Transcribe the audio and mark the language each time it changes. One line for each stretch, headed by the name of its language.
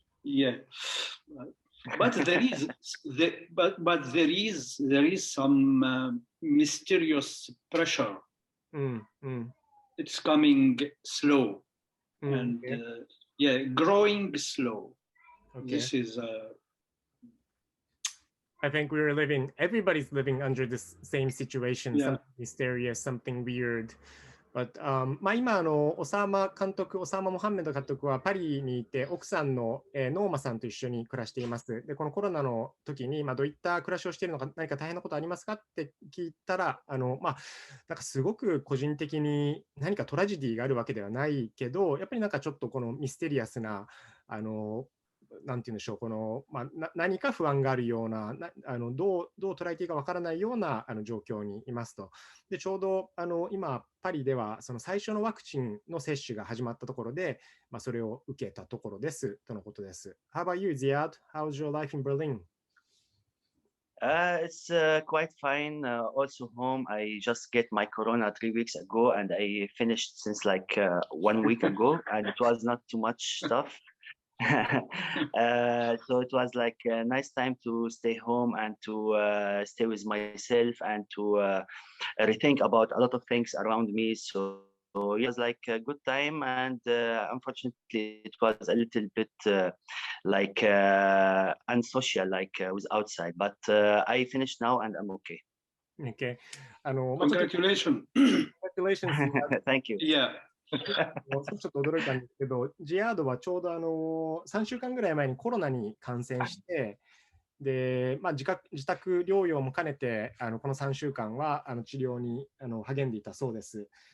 English: Yeah, but there is some mysterious pressure. It's coming slow and growing slow. Okay. This is. I think everybody's living under this same situation. Something mysterious, something weird.
Japanese: But, 今オサーマモハンメド監督はパリにいて奥さんの、ノーマさんと一緒に暮らしています。でこのコロナの時に、どういった暮らしをしているのか、何か大変なことありますかって聞いたらなんかすごく個人的に何かトラジディがあるわけではないけど、やっぱりなんかちょっとこのミステリアスななんて言うんでしょう、この、何か不安があるような、どう捉えていいかわからないような状況にいますと。で、ちょうど今、パリではその最初のワクチンの接種が始まったところで、それを受けたところですとのことです。
English: How about you, Ziad? How's your life in Berlin? It's quite fine. Also home. I just get my corona 3 weeks ago, and I finished since like 1 week ago, and it was not too much stuff. So it was like a nice time to stay home and to stay with myself and to rethink about a lot of things around me. So it was like a good time, and unfortunately, it was a little bit like unsocial, like with outside. But I finished now, and I'm okay. Okay. Congratulations. Congratulations. Thank you. Yeah.
Japanese: ちょっと驚いたんですけど、ジアードはちょうど3週間ぐらい前にコロナに感染して、で自宅療養も兼ねてこの3週間は治療に励んでいたそうです。